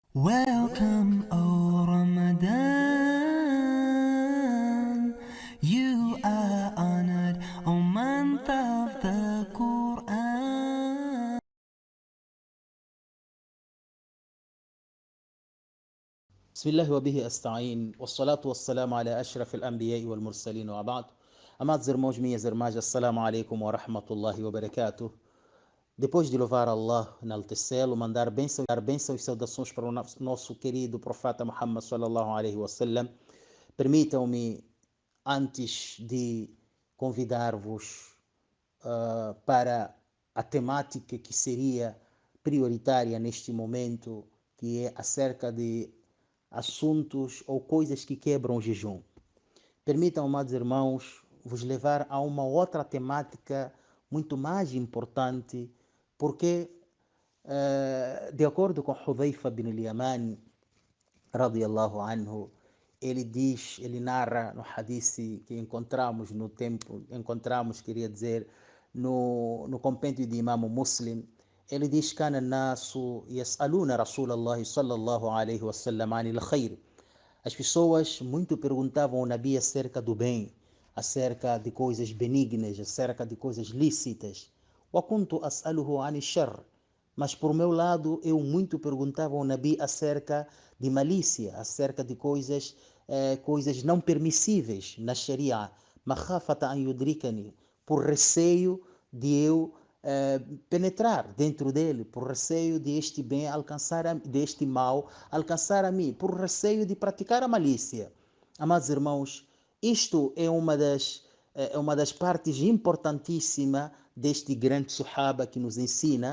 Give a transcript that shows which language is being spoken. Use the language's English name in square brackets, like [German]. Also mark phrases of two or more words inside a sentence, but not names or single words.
[English] Welcome, O Ramadan. You are honored, O month of the Quran. [Arabic] بسم الله وبه أستعين والصلاة والسلام على أشرف الأنبياء والمرسلين وبعد. [Portuguese] Amados irmãos, minhas irmãs, [Arabic] السلام عليكم ورحمة الله وبركاته. [Portuguese] Depois de louvar Allah, enaltecê-lo, mandar bênçãos e saudações para o nosso querido profeta Muhammad [Arabic] صلى الله عليه وسلم, [Portuguese] permitam-me, antes de convidar-vos para a temática que seria prioritária neste momento, que é acerca de assuntos ou coisas que quebram o jejum. Permitam, amados irmãos, vos levar a uma outra temática muito mais importante, porque, de acordo com Hudhaifa bin al-Yaman, [Arabic] رضي الله عنه, [Portuguese] ele narra no hadith que queria dizer, no compêndio de Imam Muslim, ele diz: [Arabic] "كان الناس يسألون رسول الله صلى الله عليه وسلم عن الخير." [Portuguese] As pessoas muito perguntavam ao Nabi acerca do bem, acerca de coisas benignas, acerca de coisas lícitas. [Arabic] وكنت أسأله عن الشر. [Portuguese] Mas por meu lado, eu muito perguntava ao Nabi acerca de malícia, acerca de coisas não permissíveis na Sharia. [Arabic] مخافة أن يدركني, [Portuguese] por receio de eu penetrar dentro dele, por receio de este bem deste mal alcançar a mim, por receio de praticar a malícia. Amados irmãos, isto é uma das partes importantíssimas deste grande Sahaba que nos ensina.